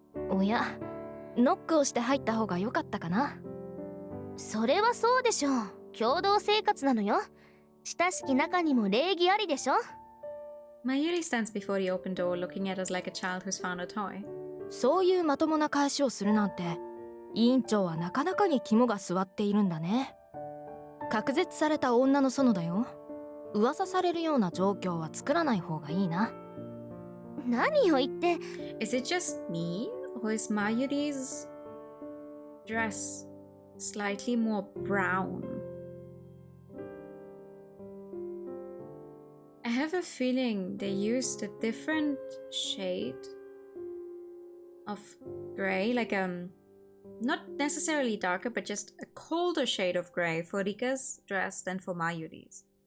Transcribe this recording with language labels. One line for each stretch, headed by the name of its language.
Japanese: おや、ノックをして入った方が良かったかな。それはそうでしょう。共同生活なのよ。親しき中にも礼儀ありでしょ。
English: Mayuri stands before the open door looking at us like a child who's found a toy.
Japanese: そういうまともな返しをするなんて、委員長はなかなかに肝が据わっているんだね。隔絶された女の園だよ。噂されるような状況は作らない方がいいな。何を言って。
English: Is it just me? Or is Mayuri's dress slightly more brown? I have a feeling they used a different shade of gray, like not necessarily darker, but just a colder shade of gray for Rika's dress than for Mayuri's.